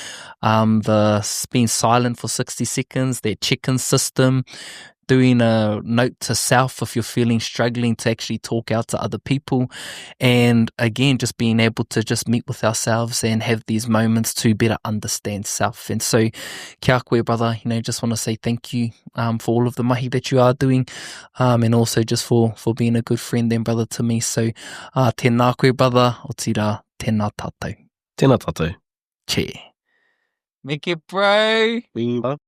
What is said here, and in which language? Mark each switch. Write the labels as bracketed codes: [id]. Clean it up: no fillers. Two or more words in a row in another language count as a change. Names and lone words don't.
[en] the being silent for 60 seconds, that check-in system, doing a note to self if you're feeling struggling to actually talk out to other people, and again, just being able to just meet with ourselves and have these moments to better understand self. And so, [mi] kia koe, [en] brother, you know, just want to say thank you for all of the mahi that you are doing, and also just for being a good friend and brother to me. So, [mi] tēnā koe, brother, o tira, tēnā tātou. Tēnā tātou. [en] Che. Make it, bro.